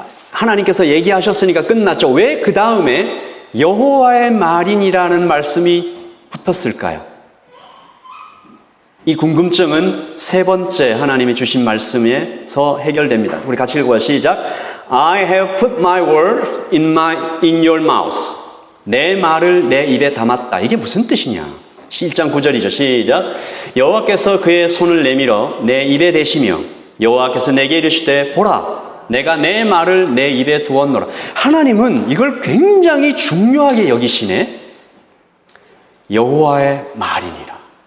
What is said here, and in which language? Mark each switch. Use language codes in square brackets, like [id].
[ko] 하나님께서 얘기하셨으니까 끝났죠. 왜 그 다음에 여호와의 말이니라는 말씀이 붙었을까요? 이 궁금증은 세 번째 하나님이 주신 말씀에서 해결됩니다. 우리 같이 읽어요. 시작. [en] I have put my words in your mouth. [ko] 내 말을 내 입에 담았다. 이게 무슨 뜻이냐? 1장 9절이죠. 시작. 여호와께서 그의 손을 내밀어 내 입에 대시며 여호와께서 내게 이르시되 보라, 내가 내 말을 내 입에 두었노라. 하나님은 이걸 굉장히 중요하게 여기시네. 여호와의 말이니라.